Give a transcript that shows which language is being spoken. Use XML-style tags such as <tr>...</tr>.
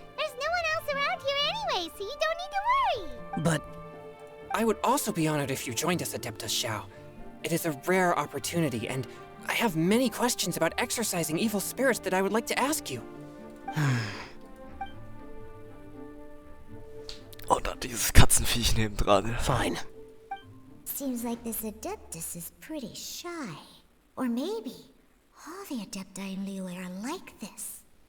<en>There's no one else around here anyway, so you don't need to worry. But I would also be honored if you joined us, Adeptus Xiao. It is a rare opportunity, and I have many questions about exorcising evil spirits that I would like to ask you.</en> <de>Oh, dann dieses Katzenviech nebendran.</de> <en>fine. Seems like this Adeptus is pretty shy. Or maybe all the Adepti in Lille are like this.</en>